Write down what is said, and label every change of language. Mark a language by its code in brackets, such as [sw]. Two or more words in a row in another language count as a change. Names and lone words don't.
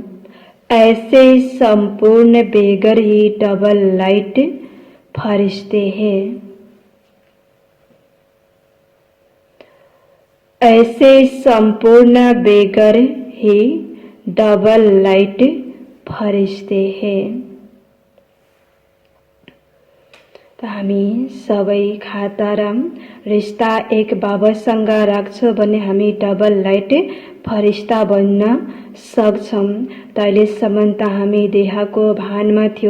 [hi] ऐसे संपूर्ण बेगर ही [en] double light [hi] फरिश्ते हैं। ऐसे संपूर्ण बेगर ही [en] double light [hi] फरिश्ते हैं। [ne] त हामी सबै खाता र रिश्ता एक बाबासँग राख्छौँ भने हामी [en] double light [ne] फरिश्ता बन्न सक्छौँ। त अहिलेसम्म त हामी देहको भानमा थियौँ।